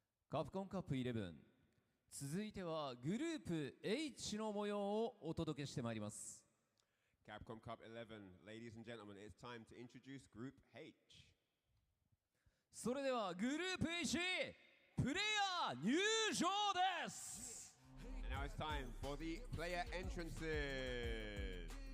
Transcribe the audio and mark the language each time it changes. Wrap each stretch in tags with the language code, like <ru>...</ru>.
<ja>カプコンカップ11、続いてはグループ H の模様をお届けしてまいります。</ja> <en>Capcom Cup 11, ladies and gentlemen, it's time to introduce Group H.</en> <ja>それではグループ H プレイヤー入場です。</ja> <en>And now it's time for the player entrances.</en>